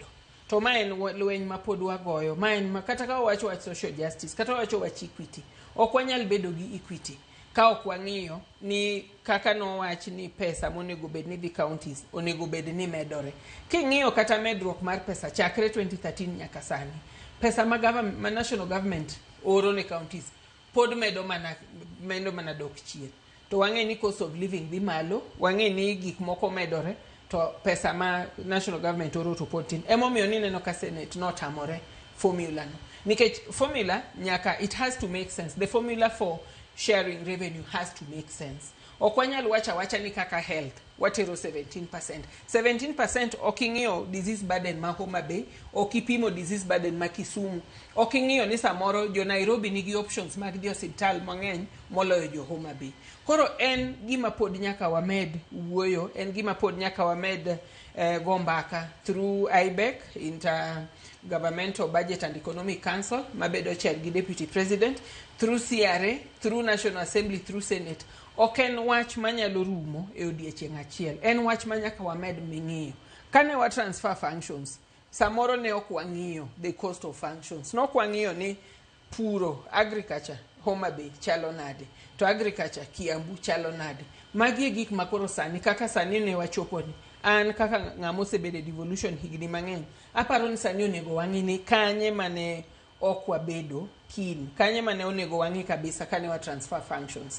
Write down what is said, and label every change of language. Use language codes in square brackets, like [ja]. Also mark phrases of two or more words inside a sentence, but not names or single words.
[luo] To ma en lweny ma pod wagoyo, ma en kata ka wacho wach [en] social justice, [luo] kata wacho wach equity, ok wanyal bedo gi equity ka ok wang'iyo ni kaka no wach ni pesa monego bed ni dhi counties onego bed ni medore. King'iyo kata medruok mar pesa chakre 2013 nyaka sani, pesa ma [en] national government [luo] oro ne counties pod medo mana dok chien. To wang'e ni [en] cost of living [luo] dhi malo, wang'e ni gik moko medore, to pesa ma [en] national government [luo] oro to pod tin. Emomiyo ni neno ka Senate notamore formula no. Nikech formula nyaka, [en] it has to make sense. The formula for sharing revenue has to make sense. [luo] Ok wanyal wacha ni kaka health watero 17%. 17% oking'iyo [en] disease burden [luo] ma Homa Bay, okipimo [en] disease burden [luo] ma Kisumu, oking'iyo ni samoro jo Nairobi nigi options mag dhi hospital mang'eny moloyo jo Homa Bay. Koro en gima pod nyaka wamed wuoyo, en gima pod nyaka wamed gombaka through IBEC, Intergovernmental Budget and Economic Council, mabedo chair gi Deputy President, through CRA, through National Assembly, through Senate. Ok en wach manyalo rumo e odiechieng' achiel. En wach manyaka wamed ming'iyo. Kane wa [en] transfer functions, [luo] samoro ne ok wang'iyo [en] the cost of functions. [luo] Nok wang'iyo ni puro, agriculture, Homa Bay chalo nade. To agriculture, Kiambu chalo nade. Magi e gik makoro sani, kaka sani ne wachopo ni. An kaka ng'ama osebedo e devolution higni mang'eny. Aparo ni sani onego wang'i ni kanye mane ok wabedo kin, kanye mane onego wang'i kabisa kane wa [en] transfer functions.